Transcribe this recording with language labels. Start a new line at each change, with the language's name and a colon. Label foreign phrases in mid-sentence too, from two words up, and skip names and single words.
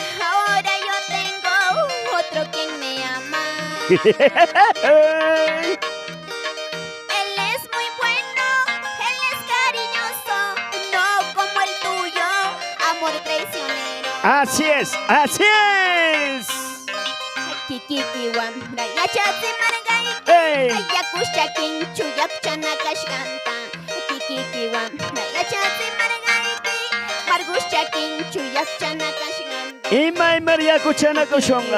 Spanish: Ahora yo tengo otro quien me ama. Él es muy bueno, él es cariñoso, no como el tuyo, amor traicionero. Así es, así es.
Quechua: Kikikiwan, rayachate margai, ¡Ey! ayakusha kinchu yakchana kashkanta. Kikikiwan, rayachate margai, margusha kinchu yakchana kashkanta. Imay María Cuchana Cochonga.